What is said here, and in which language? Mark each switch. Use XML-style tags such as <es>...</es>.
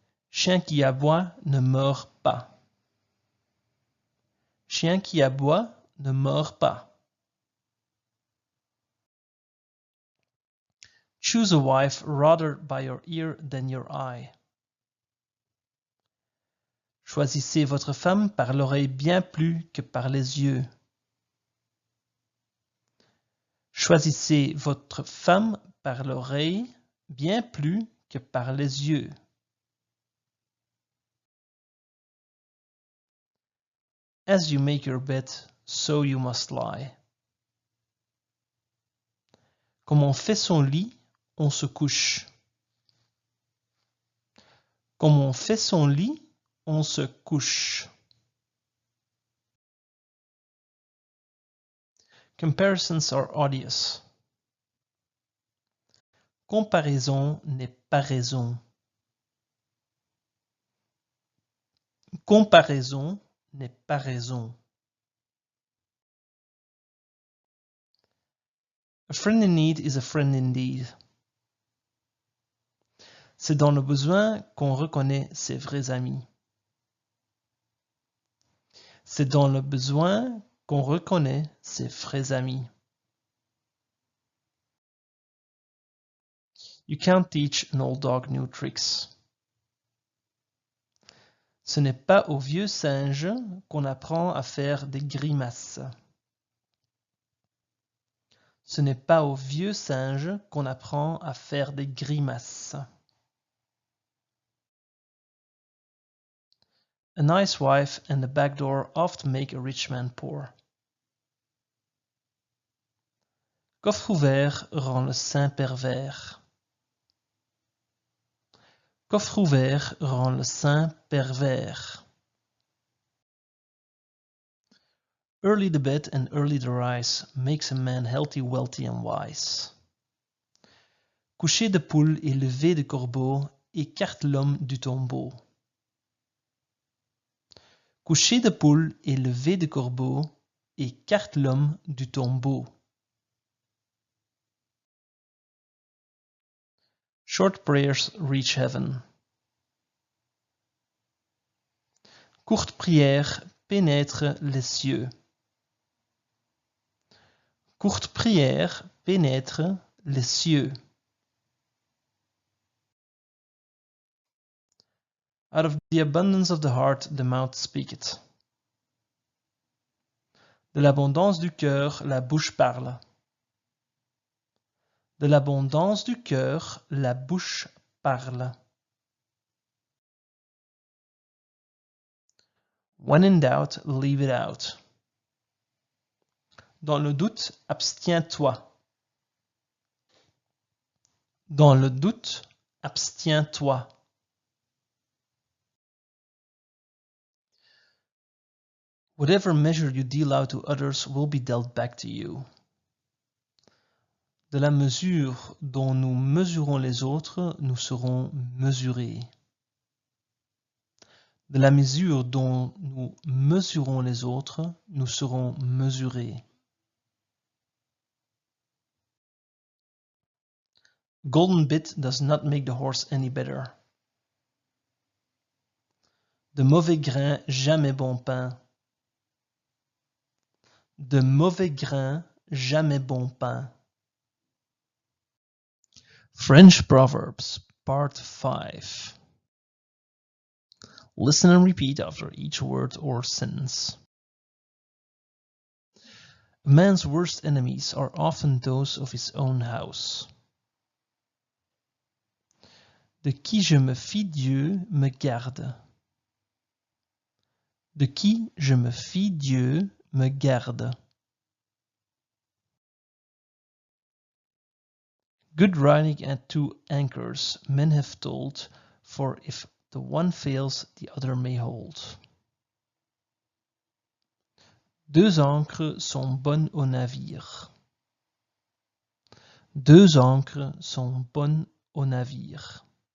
<fr>Chien qui aboie ne mord pas. Chien qui aboie ne mord pas.</fr> <en>Choose a wife rather by your ear than your eye.</en> <fr>Choisissez votre femme par l'oreille bien plus que par les yeux. Choisissez votre femme par l'oreille bien plus que par les yeux.</fr> <en>As you make your bed, so you must lie.</en> <fr>Comme on fait son lit, on se couche. Comme on fait son lit, on se couche.</fr> <en>Comparisons are odious.</en> <fr>Comparaison n'est pas raison. Comparaison n'est pas raison.</fr> <en>A friend in need is a friend indeed.</en> <fr>C'est dans le besoin qu'on reconnaît ses vrais amis. C'est dans le besoin qu'on reconnaît ses vrais amis.</fr> <en>You can't teach an old dog new tricks.</en> <fr>Ce n'est pas au vieux singe qu'on apprend à faire des grimaces. Ce n'est pas au vieux singe qu'on apprend à faire des grimaces.</fr> <en>A nice wife and a back door often make a rich man poor.</en> <fr>Coffre ouvert rend le saint pervers. Coffre ouvert rend le saint pervers.</fr> <en>Early the bed and early the rise makes a man healthy, wealthy and wise.</en> <fr>Coucher de poule et lever de corbeau écarte l'homme du tombeau. Coucher de poule et lever de corbeau écarte l'homme du tombeau.</fr> <en>Short prayers reach heaven.</en> <fr>Courte prière pénètre les cieux. Courte prière pénètre les cieux.</fr> <en>Out of the abundance of the heart, the mouth speaketh.</en> <fr>De l'abondance du cœur, la bouche parle. De l'abondance du cœur, la bouche parle.</fr> <en>When in doubt, leave it out.</en> <fr>Dans le doute, abstiens-toi. Dans le doute, abstiens-toi.</fr> <en>Whatever measure you deal out to others will be dealt back to you.</en> <fr>De la mesure dont nous mesurons les autres, nous serons mesurés. De la mesure dont nous mesurons les autres, nous serons mesurés.</fr> <en>Golden bit does not make the horse any better.</en> <fr>De mauvais grains, jamais bon pain. De mauvais grains, jamais bon pain.</fr> <en>French Proverbs, Part 5. Listen and repeat after each word or sentence. A man's worst enemies are often those of his own house.</en> <fr>De qui je me fie Dieu me garde. De qui je me fie Dieu me garde.</fr> <en>Good riding at two anchors men have told, for if the one fails, the other may hold.</en> <fr>Deux ancres sont bonnes au navire. Deux ancres sont bonnes au navire.</fr>